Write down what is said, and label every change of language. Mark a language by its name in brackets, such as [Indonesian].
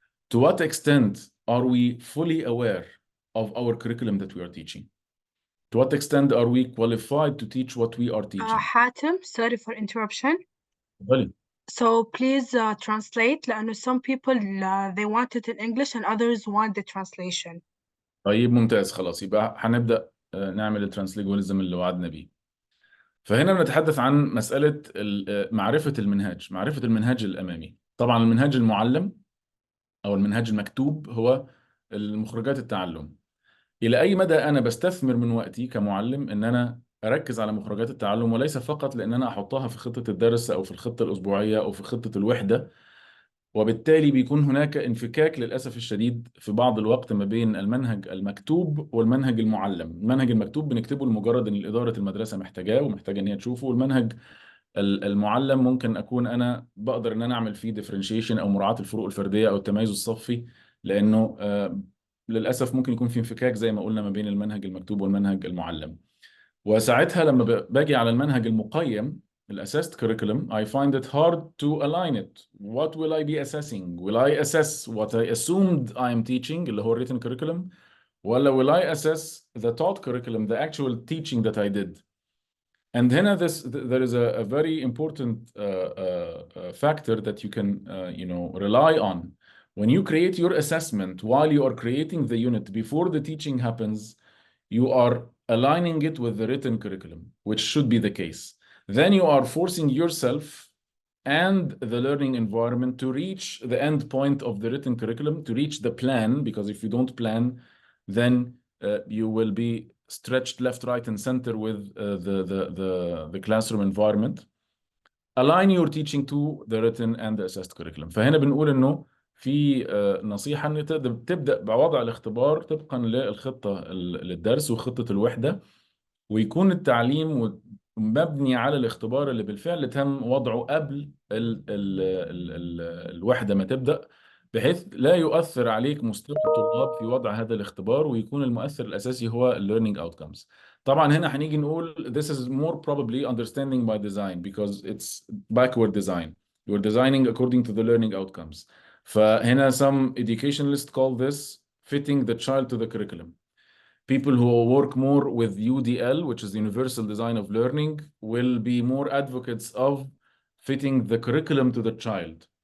[English] To what extent are we fully aware of our curriculum that we are teaching? To what extent are we qualified to teach what we are teaching? حاتم, sorry for interruption. Really? So please translate [Arabic] لأنه [English] some people they want it in English and others want the translation. [Arabic] طيب ممتاز، خلاص يبقى هنبدأ نعمل الترانسلينجواليزم اللي وعدنا بيه. فهنا بنتحدث عن مسألة معرفة المنهاج الأمامي. طبعا المنهاج المعلم أو المنهاج المكتوب هو المخرجات التعلم. إلى أي مدى أنا بستثمر من وقتي كمعلم إن أنا أركز على مخرجات التعلم، وليس فقط لأن أنا أحطها في خطة الدرس أو في الخطة الأسبوعية أو في خطة الوحدة. وبالتالي بيكون هناك انفكاك للأسف الشديد في بعض الوقت ما بين المنهج المكتوب والمنهج المعلم. المنهج المكتوب بنكتبه لمجرد ان إدارة المدرسة محتاجاه ومحتاجة ان هي تشوفه، والمنهج المعلم ممكن اكون انا بقدر ان انا اعمل فيه ديفرنشيشن او مراعاة الفروق الفردية او التميز الصفي، لانه للأسف ممكن يكون في انفكاك زي ما قلنا ما بين المنهج المكتوب والمنهج المعلم. وساعتها لما باجي على المنهج المقيم، الأسست [English] curriculum, I find it hard to align it. What will I be assessing? Will I assess what I assumed I am teaching, [Arabic] اللي هو [English] written curriculum, [Arabic] ولا [English] will I assess the taught curriculum, the actual teaching that I did? And [Arabic] هنا [English] there is a very important factor that you can rely on. When you create your assessment while you are creating the unit before the teaching happens, you are aligning it with the written curriculum, which should be the case. Then you are forcing yourself and the learning environment to reach the end point of the written curriculum, to reach the plan, because if you don't plan, then you will be stretched left, right, and center with the classroom environment. Align your teaching to the written and the assessed curriculum. [Arabic] فهنا بنقول إنه في نصيحة إن تبدأ بوضع الاختبار طبقا للخطة للدرس وخطة الوحدة، ويكون التعليم مبني على الاختبار اللي بالفعل تم وضعه قبل الوحدة ما تبدأ، بحيث لا يؤثر عليك مستوى الطلاب في وضع هذا الاختبار، ويكون المؤثر الأساسي هو [English] learning outcomes. [Arabic] طبعا هنا هنيجي نقول [English] this is more probably understanding by design because it's backward design. You're designing according to the learning outcomes. [Arabic] فهنا [English] some educationalists call this fitting the child to the curriculum. People who work more with UDL, which is the Universal Design of Learning, will be more advocates of fitting the curriculum to the child.